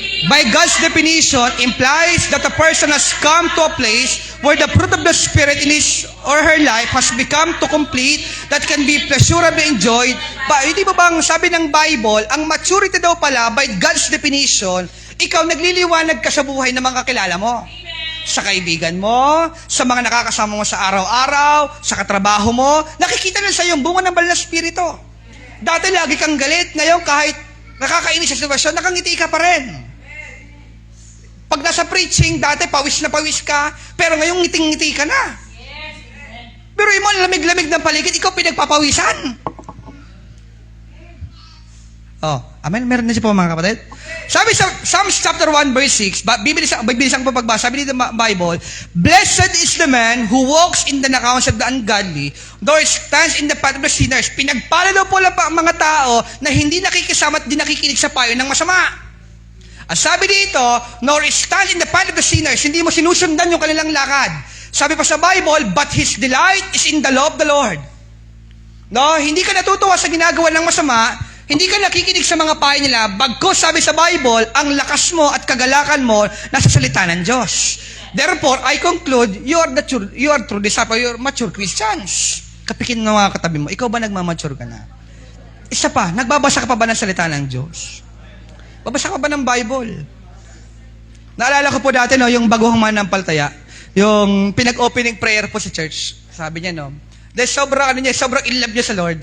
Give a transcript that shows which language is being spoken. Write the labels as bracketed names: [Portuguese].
[English] By God's definition, implies that a person has come to a place where the fruit of the Spirit in his or her life has become to complete that can be pleasurably enjoyed. [Filipino] Hindi ba bang sabi ng Bible, ang maturity daw pala, [English] by God's definition, [Filipino] ikaw nagliliwanag ka sa buhay ng mga kakilala mo. Sa kaibigan mo, sa mga nakakasama mo sa araw-araw, sa katrabaho mo, nakikita na sa yung bunga ng banal na Espiritu. Dati lagi kang galit, ngayon kahit nakakainis sa sitwasyon, nakangiti ka pa rin. Pag nasa preaching, dati pawis na pawis ka, pero ngayong ngiting-ngiti ka na. Pero mo, lamig-lamig ng paligid, ikaw pinagpapawisan. Amen? Meron na siya po mga kapatid. [English] Sabi sa Psalms chapter 1 verse 6, [Filipino] bibilisang po pagbasa, sabi dito [English] Bible, blessed is the man who walks in the accounts of the ungodly, nor stands in the path of the sinners. [Filipino] Pinagpala daw po lang pa ang mga tao na hindi nakikisama at di nakikinig sa payo ng masama. At sabi dito, [English] nor stands in the path of the sinners, [Filipino] hindi mo sinusundan yung kanilang lakad. Sabi pa sa Bible, [English] but his delight is in the law of the Lord. [Filipino] No, hindi ka natutuwa sa ginagawa ng masama, hindi ka nakikinig sa mga payo nila, bagkus sabi sa Bible, ang lakas mo at kagalakan mo nasa salita ng Diyos. [English] Therefore, I conclude, you are true disciple, you are mature Christians. [Filipino] Kapikin ng mga katabi mo, ikaw ba nagmamature ka na? Isa pa, nagbabasa ka pa ba ng salita ng Diyos? Babasa ka ba ng Bible? Naalala ko po dati, no, yung baguhang mananampalataya, yung pinag-opening prayer po sa church, sabi niya, no, Dahil sobrang in love niya sa Lord.